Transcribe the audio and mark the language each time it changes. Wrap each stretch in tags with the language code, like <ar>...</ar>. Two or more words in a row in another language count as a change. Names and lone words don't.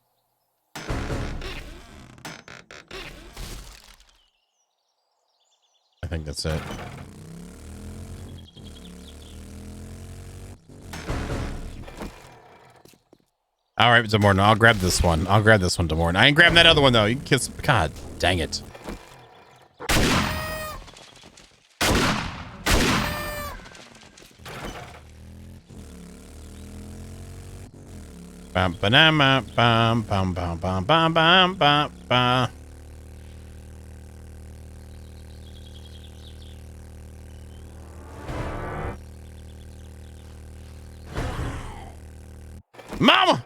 <en>I think that's it. All right, DeMorton, I'll grab this one. I'll grab this one, DeMorton. I ain't grabbing that other one, though. You can kiss... God dang it. Bam, banana, bam, bam, bam, bam, bam, bam, bam, bam. Mama!</en>